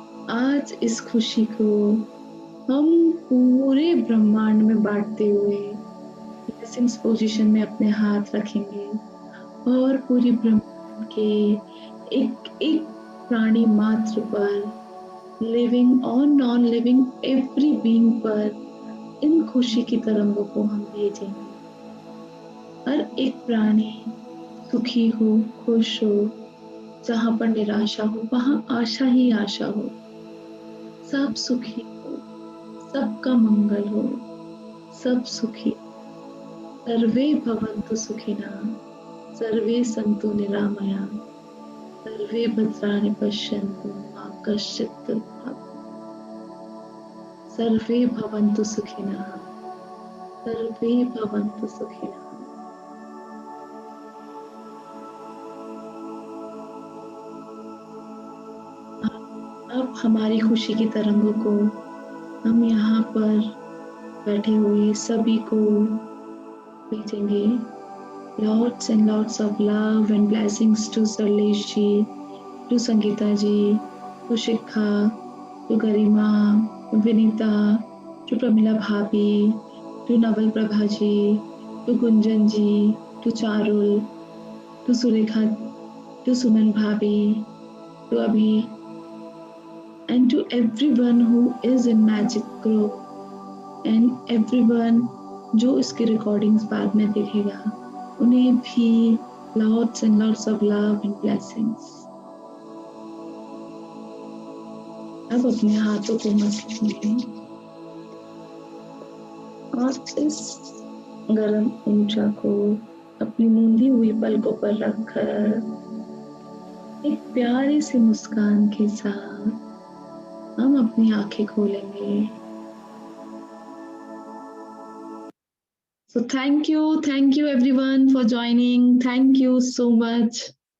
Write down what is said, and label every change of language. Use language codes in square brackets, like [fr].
[hi] आज इस खुशी को हम पूरे ब्रह्मांड में बांटते हुए ब्लेसिंग्स पोजीशन में अपने हाथ रखेंगे और पूरी ब्रह्मांड के एक एक प्राणी मात्र पर, लिविंग और [en] non living every being [hi] पर इन खुशी की तरंगों को हम भेजेंगे। हर एक प्राणी सुखी हो, खुश हो, जहाँ पर निराशा हो वहाँ आशा ही आशा हो, सब सुखी हो, सबका मंगल हो, सब सुखी। [sa] सर्वे भवन्तु सुखिनः, सर्वे सन्तु निरामया, सर्वे भद्राणि पश्यन्तु मा कश्चित् दुर्भगः। सर्वे भवन्तु सुखिनः, सर्वे भवन्तु सुखिनः। [hi] अब हमारी खुशी की तरंगों को हम यहाँ पर बैठे हुए सभी को भेजेंगे। [en] Lots and lots of love and blessings to Sarlesh ji, to Sangeeta ji, to Shikha, to Garima, to Vinita, to Pramila Bhabhi, to Naval Prabha ji, to Gunjan ji, to Charul, to Surekha, to Suman Bhabhi, to Abhi, and to everyone who is in Magic Group and everyone [hi] जो इसकी recordings बाद में देखेगा, उन्हें भी [en] lots and lots of love and blessings. [hi] अब अपने हाथों को मस्त कीजिए और इस गरम ऊर्जा को अपनी मूंदी हुई पलकों पर रखकर एक प्यारी सी मुस्कान के साथ हम अपनी आंखें खोलेंगे. [en] So thank you everyone for joining. Thank you so much.